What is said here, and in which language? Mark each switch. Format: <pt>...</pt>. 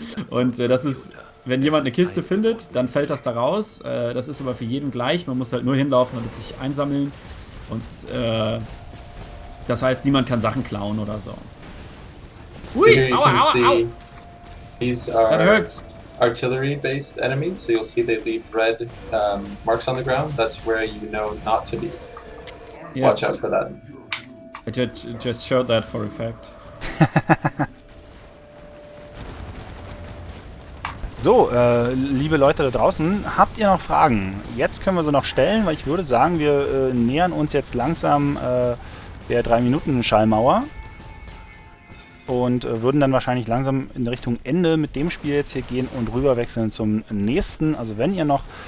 <de>Und das ist, wenn jemand eine Kiste findet, dann fällt das da raus. Das ist aber für jeden gleich. Man muss halt nur hinlaufen und es sich einsammeln. Und das heißt, niemand kann Sachen klauen oder so.</de> <en>Here you can see these That are hurts. artillery-based enemies, so you'll see they leave red marks on the ground. That's where you know not to be. Yes. Watch out for that. I just showed that for effect.</en> <de>So, liebe Leute da draußen, habt ihr noch Fragen? Jetzt können wir sie noch stellen, weil ich würde sagen, wir nähern uns jetzt langsam der 3-Minuten-Schallmauer und würden dann wahrscheinlich langsam in Richtung Ende mit dem Spiel jetzt hier gehen und rüberwechseln zum nächsten. Also wenn ihr noch...</de>